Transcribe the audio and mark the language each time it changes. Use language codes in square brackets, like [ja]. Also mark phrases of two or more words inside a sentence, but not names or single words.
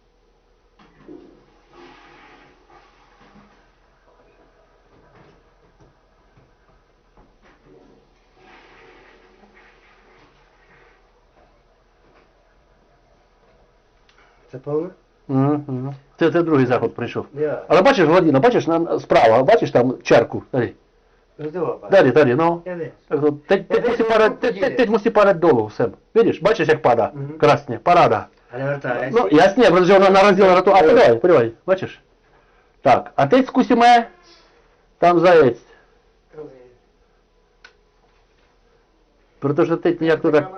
[uk] Це повно? Це другий заход прийшов. Я. Але бачиш, гладина, бачиш, справа, бачиш там чарку? Тарі. Тарі, ну. Я не. [cs] Teď musí padat dolů sem. Vidíš, bačíš, jak padá? Krásně, paráda. Ale vrtá, No jasně, protože ona narazila na to. A podívej, bačíš. Tak, a teď zkusíme tam zajet. Protože teď nějak to tak...